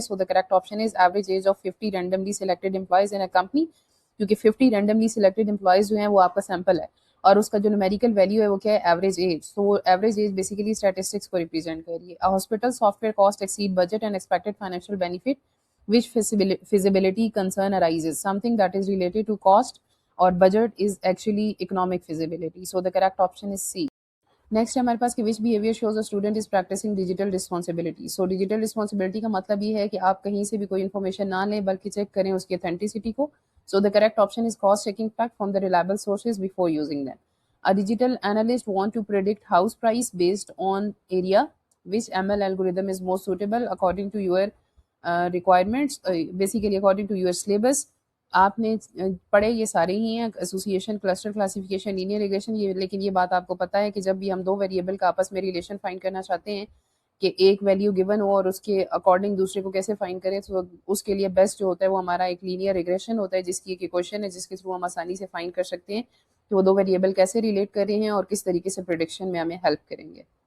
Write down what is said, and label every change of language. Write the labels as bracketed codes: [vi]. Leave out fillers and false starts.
[en] so the correct option is average age of 50 randomly selected employees in a company, [ur] کیونکہ 50 randomly selected employees جو ہیں وہ آپ کا سیمپل ہے اور اس کا جو نومیریکل ویلیو ہے وہ کیا ہے, average age. [en] so average age basically statistics [ur] کو ریپرزینٹ کر رہی ہے. [en] Hospital software cost exceed budget and expected financial benefit which feasibility concern arises. Something that is related to cost or budget is actually economic feasibility. So the correct option is C. Next [ur] ہمارے پاس کہ [en] Which behaviour shows a student is practising digital responsibility. [ur] So digital responsibility کا مطلب یہ ہے کہ آپ کہیں سے بھی کوئی انفارمیشن نہ لیں بلکہ چیک کریں اس کی اتھینٹسٹی کو. [en] So the correct option is cross checking fact from the reliable sources before using them. A digital analyst want to predict house price based on area. Which ML algorithm is most suitable according to your requirements, basically according to your syllabus. [ur] آپ نے پڑھے یہ سارے ہی ہیں, association, cluster classification, linear regression, یہ لیکن یہ بات آپ کو پتہ ہے کہ جب بھی ہم دو ویریبل کا آپس میں ریلیشن فائنڈ کرنا چاہتے ہیں کہ ایک ویلیو گیون ہو اور اس کے اکارڈنگ دوسرے کو کیسے فائنڈ کریں, تو اس کے لیے بیسٹ جو ہوتا ہے وہ ہمارا ایک لینئر ریگریشن ہوتا ہے جس کی ایک ایکویشن ہے جس کے تھرو ہم آسانی سے فائنڈ کر سکتے ہیں کہ وہ دو ویریبل کیسے ریلیٹ کر رہے ہیں اور کس طریقے سے پریڈکشن میں ہمیں ہیلپ کریں گے.